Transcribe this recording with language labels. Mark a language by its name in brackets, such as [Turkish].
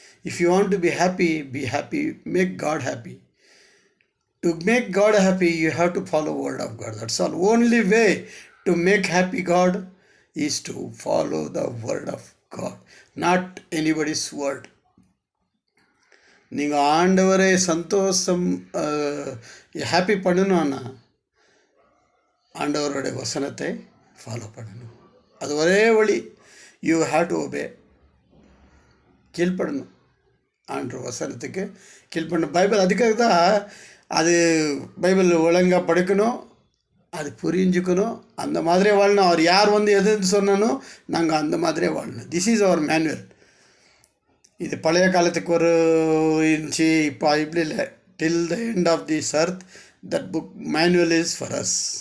[Tamil] If you want to be happy, make [English] God happy. To make God happy, you have to follow the word of God. That's all. Only way to make happy God is to follow the word of God, not anybody's word. [Tamil] நீங்கள் ஆண்டவரை சந்தோஷம் happy பண்ணணும்னா ஆண்டவருடைய வசனத்தை follow பண்ணணும். அது ஒரே வழி. [English] You have to obey. [Tamil] கீழ்ப்படணும், ஆண்டவர் வசனத்துக்கு கீழ்ப்படணும். பைபிள் அதுக்காக தான். அது பைபிள் ஒழுங்காக படிக்கணும், அது புரிஞ்சுக்கணும், அந்த மாதிரியே வாழணும். அவர் யார் வந்து எது சொன்னானோ நாங்கள் அந்த மாதிரியே வாழணும். [English] This is our manual. [Tamil] இது பழைய காலத்துக்கு ஒரு இருந்துச்சு, இப்போ இப்படி இல்லை. [English] Till the end of this earth that book manual is for us.